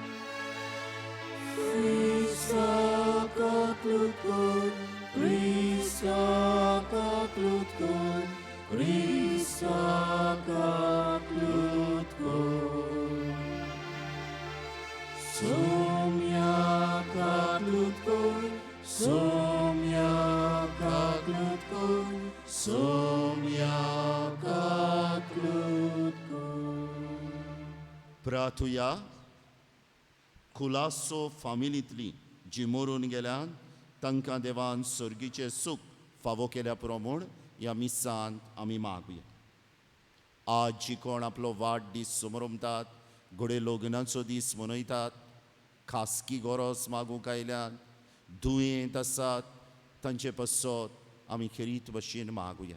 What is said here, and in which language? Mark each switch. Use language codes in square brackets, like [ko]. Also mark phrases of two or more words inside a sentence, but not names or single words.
[kok] Krista kaklut kor, Krista kaklut kor, Krista kaklut kor. Somya kaklut kor, somya kaklut kor, somya kaklut kor. प्रार्थुया. खुलासो फामिलींतलीं जीं मरून गेल्यान तांकां देवान सर्गीचें सूख फावो केल्या प्रमाण ह्या मिसांत आमी मागुया. आज जी कोण आपलो वाडदीस समारंभात, घोडे लग्नाचो दीस मनयतात, खासगी गरज मागूंक आयल्यान दुयेंत आसात, तांचे पासत आमी खेरीत भाशेन मागुया.